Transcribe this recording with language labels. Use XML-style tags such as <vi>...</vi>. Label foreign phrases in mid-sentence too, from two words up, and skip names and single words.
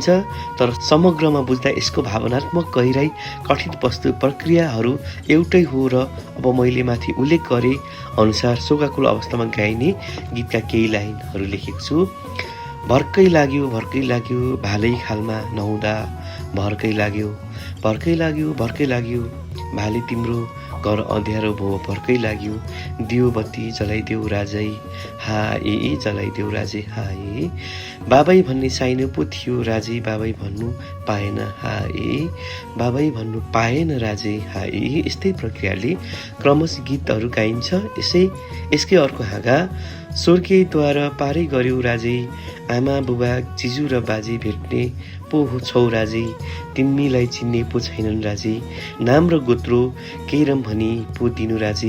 <ne>तर समग्रमा बुझ्दा यसको भावनात्मक गहिराई, कथित वस्तु प्रक्रियाहरू एउटै हो र अब मैले माथि उल्लेख गरे अनुसार शोकाकुल अवस्थामा गाइने गीतका केही लाइनहरू लेखेको छु। भर्कै लाग्यो भालै खालमा नहुँदा, भर्कै लाग्यो भाले तिम्रो घर अँध्यारो भो, भर्कै लाग्यो दियो बत्ती जलाइदेऊ राजै हा ए जलाइदेऊ राजे हा ए। बाबै भन्ने साइनो पो थियो राजे, बाबै भन्नु पाएन हा ए, बाबै भन्नु पाएन राजे हा ए। यस्तै प्रक्रियाले क्रमश गीतहरू गाइन्छ। यसकै अर्को हाँगा स्वर्गीयद्वारा पारै गर्यो राजे, आमा बुबा जिजु र बाजे भेट्ने पो छौ राजे, तिमीलाई चिन्ने पो छैनन् राजे, नाम र गोत्रो केरम भनी पो दिनु राजे।</ne>